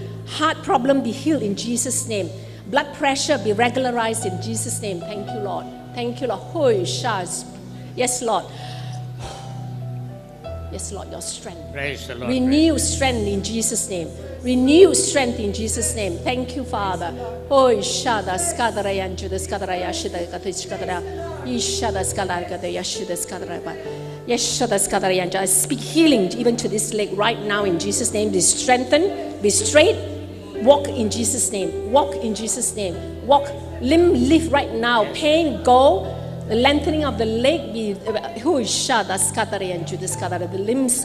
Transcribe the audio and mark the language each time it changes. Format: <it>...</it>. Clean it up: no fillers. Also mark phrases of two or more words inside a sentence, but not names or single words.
<en>Heart problem, be healed in Jesus' name. Blood pressure, be regularized in Jesus' name. Thank you, Lord. Thank you, Lord. Hoi shaz. Yes, Lord. Yes, Lord, your strength. Praise the Lord. Renew strength in Jesus' name. Renew strength in Jesus' name. Thank you, Father. Hoi shada skadarayan judas skadaraya shida katish kadara. Ishada skadaraya shida skadaraya. Yes, shada skadarayan. I speak healing even to this leg right now in Jesus' name. Be strengthened, be straight. Walk in Jesus' name. Walk in Jesus' name. Walk. Limb lift right now. Pain go. The lengthening of the leg be. The limbs.</en>